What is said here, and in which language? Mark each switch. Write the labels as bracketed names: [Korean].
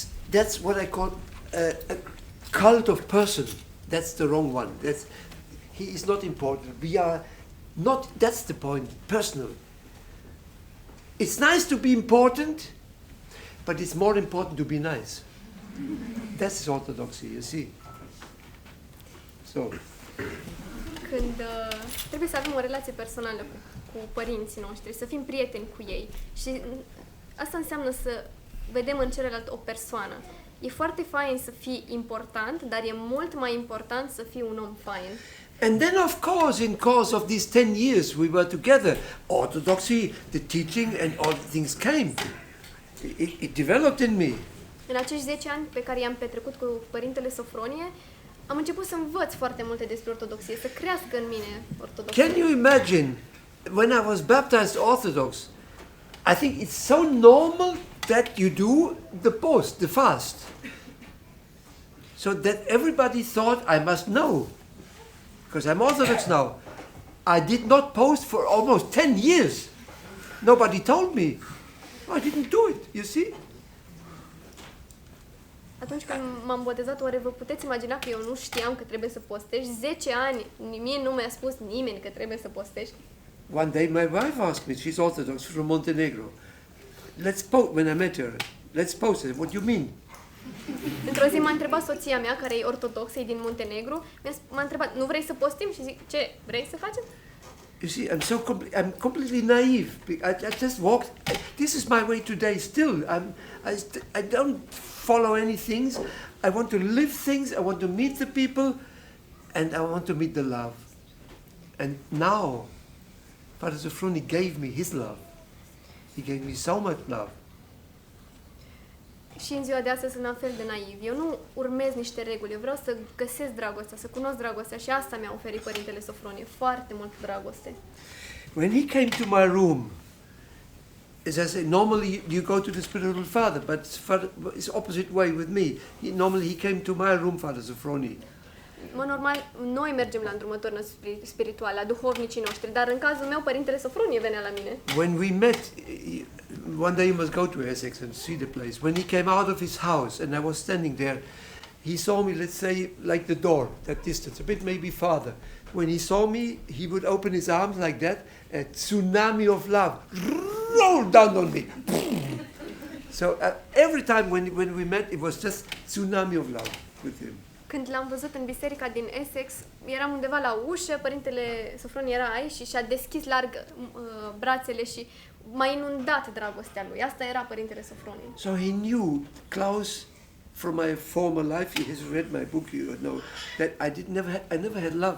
[English] That's what I call a cult of person. That's the wrong one. He is not important. We are not, that's the point, personal. It's nice to be important, but it's more important to be nice. That's orthodoxy, you see. So, [Romanian] Când trebuie să avem o relație personală cu părinții noștri, să fim prieteni cu ei. Și asta înseamnă să vedem în celălalt o persoană. E foarte fain să fii important, dar e mult mai important să fii un om fain. [English] and then of course, in course of these 10 years we were together, orthodoxy, the teaching and all things came. It developed in me. [Romanian] În acești 10 ani pe care i-am petrecut cu părintele Sofronie, am început să învăț foarte multe despre ortodoxie, să crească în mine ortodoxia. [English] Can you imagine, when I was baptized Orthodox, I think it's so normal that you do the post, the fast. So that everybody thought I must know, because I'm Orthodox now. I did not post for almost 10 years. Nobody told me. I didn't do it, you see? [Romanian] Atunci când m-am botezat, oare vă puteți imagina că eu nu știam că trebuie să postești? 10 ani, mie nu mi-a spus nimeni că trebuie să postești. [English] One day my wife asked me, she's Orthodox from Montenegro. When I met her, let's post it. What do you mean? [Romanian] Într-o zi m-a întrebat soția mea, care e ortodoxă, e din Muntenegru, m-a întrebat, nu vrei să postim? Și zic, ce, vrei să facem? [English] You see, I'm completely naive. I just walked. This is my way today. Still, I don't follow any things. I want to live things. I want to meet the people, and I want to meet the love. And now, Father Sophroni gave me his love. He gave me so much love. [Romanian] Și în ziua de astăzi sunt la fel de naiv. Eu nu urmez niște reguli, eu vreau să găsesc dragostea, să cunosc dragostea și asta mi-a oferit părintele Sofronie, foarte mult dragoste. [English] When he came to my room, as I say, normally you go to the spiritual father, but it's opposite way with me. Normally he came to my room, Father Sophroni. [Romanian] Mă, normal, noi mergem la îndrumători spirituale, la duhovnicii noștri, dar în cazul meu, Părintele Sofronie venea la mine. [English] When we met, one day you must go to Essex and see the place. When he came out of his house and I was standing there, he saw me, let's say, like the door, that distance, a bit maybe farther. When he saw me, he would open his arms like that, a tsunami of love rolled down on me. So every time when we met, it was just tsunami of love with him. [Romanian] Când l-am văzut în biserica din Essex, eram undeva la ușă, Părintele Sofronie era aici și și-a deschis larg brațele și m-a inundat dragostea lui. Asta era Părintele Sofronie. [English] So he knew, Klaus, from my former life, he has read my book, you know, that I never had love.